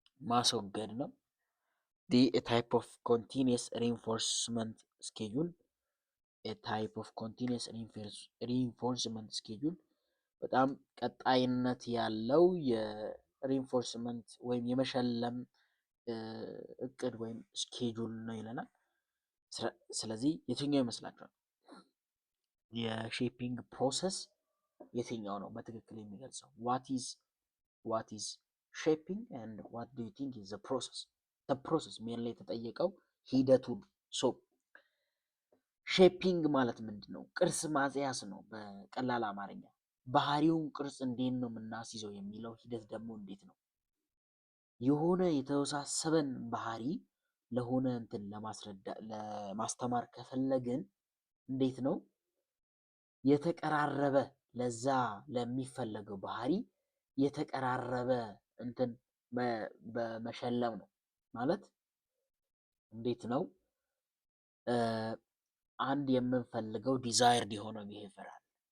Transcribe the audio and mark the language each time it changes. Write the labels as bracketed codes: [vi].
[am] ማስወገድ ነው። ዲ [en] a type of continuous reinforcement schedule [am] a type of continuous reinforcement schedule በጣም ቀጣይነት ያለው የሪንፎርስመንት ወይም የመሸለም እቅድ ወይም ስኬጁል ነው ይለናል። ስለዚህ የትኛው ይመስላችኋል? የሼፒንግ ፕሮሰስ የትኛው ነው በትክክል የሚገልጸው? [en] what is shaping and what do you think is the process [am] ሜን ላይ የተጠየቀው ሂደቱን። ሼፒንግ ማለት ምንድን ነው? ቅርጽ ማጽያስ ነው በቀላል አማርኛ። ባህሪውን ቅርጽ እንዴት ነው የምናስይዘው የሚለው ሂደት ደግሞ እንዴት ነው? የሆነ የተወሳሰበን ባህሪ ለሆነ እንትን ለማስተማር ከፈለግን እንዴት ነው የተቀራረበ ለዛ ለሚፈለገው ባህሪ የተቀራረበ እንትን በመሸለም ነው ማለት። እንዴት ነው አንድ የምንፈልገው ዲዛይርድ የሆነ ቢሄቪየር አለ።